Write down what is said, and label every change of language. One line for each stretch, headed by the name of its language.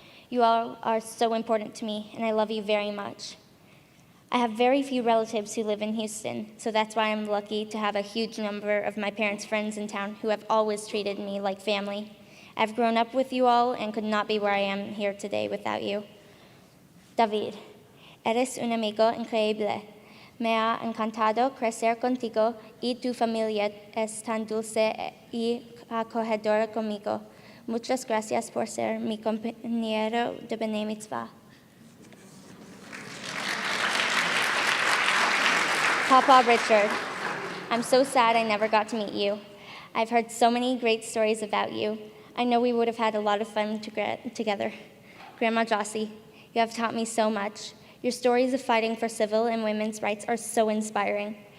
English: You all are so important to me, and I love you very much. I have very few relatives who live in Houston, so that's why I'm lucky to have a huge number of my parents' friends in town who have always treated me like family. I've grown up with you all and could not be where I am here today without you.
Spanish: David, eres un amigo increíble. Me ha encantado crecer contigo y tu familia es tan dulce y acogedora conmigo. Muchas gracias por ser mi compañero de B'nai Mitzvah.
English: Papa Richard, I'm so sad I never got to meet you. I've heard so many great stories about you. I know we would have had a lot of fun together. Grandma Jossie, you have taught me so much. Your stories of fighting for civil and women's rights are so inspiring.